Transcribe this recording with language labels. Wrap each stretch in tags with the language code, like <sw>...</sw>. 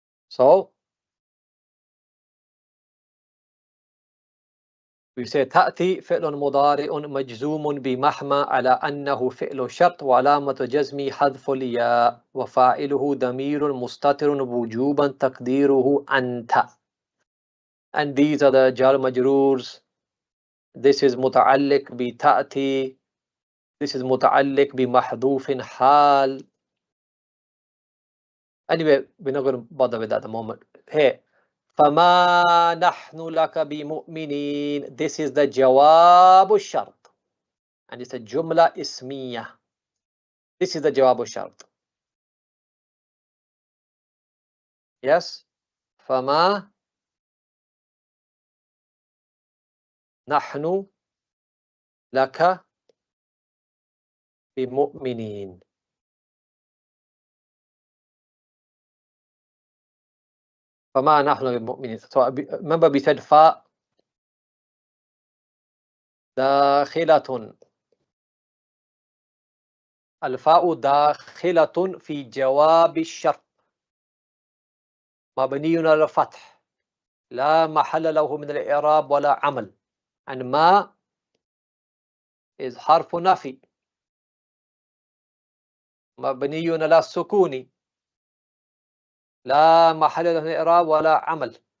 <ar>So we say تأتي فعل مضارع مجزوم بمحمى على أنه فعل شرط وعلامة جزمه حذف الياء وفاعله ضمير مستتر وجوبا تقديره أنت.</ar> <en>And these are the jar majroors. This is</en> <ar>متعلق بتأتي.</ar> <en>This is</en> <ar>متعلق بمحذوف حال.</ar> <en>Anyway, we're not going to bother with that at the moment.</en> <ar>Here, فما نحن لك بمؤمنين.</ar> <en>This is the</en> <ar>جواب الشرط.</ar> <en>And it's a</en> <ar>جملة اسمية.</ar> <en>This is the</en> <ar>جواب الشرط. Yes. فما نحن لك بمؤمنين. فما نحن بمؤمنين.</ar> <en>So remember we said فا داخلة.</en> <ar>الفاء داخلة في جواب الشرط مبني على الفتح لا محل له من الإعراب ولا عمل. And ما is حرف نفي مبني على السكون لا محل له من الإعراب ولا عمل.</ar>